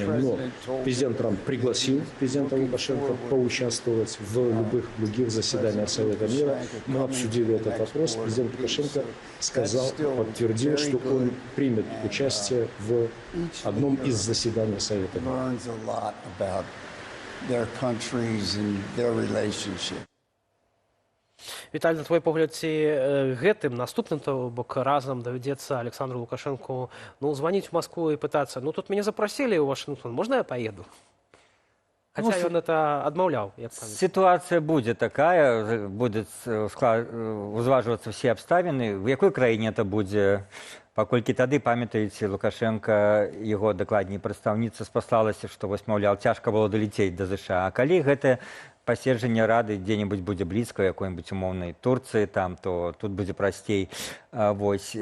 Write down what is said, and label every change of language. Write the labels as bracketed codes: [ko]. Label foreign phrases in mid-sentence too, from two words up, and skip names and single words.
[ru] Но президент Трамп пригласил президента Лукашенко поучаствовать в любых других заседаниях Совета мира. Мы обсудили этот вопрос. Президент Лукашенко сказал, подтвердил, что он примет участие в одном из заседаний Совета мира. [be] Віталь, на твой погляд, ці гэтым наступным, то бок разам давядзецца Александру Лукашенку званіць у Москву і пытацца: ну тут мяне запрасілі ў Вашингтон, можна я поеду? Хаця ён это адмаўляў. [ru] Ситуация будет такая, будет узваживаться все обставины. [be] В якой краіне это будзе? Паколькі тады, памятаеце, Лукашенко, яго дакладней прадстаўніца, спаслалася, што вось, маўляў, цяжка было далецець да ЗША. А калі гэтае паседжанне Рады дзе-небудзь будзе блізка, якой-небудзь умоўнай Турцыі, там, то тут будзе прасцей. Вось.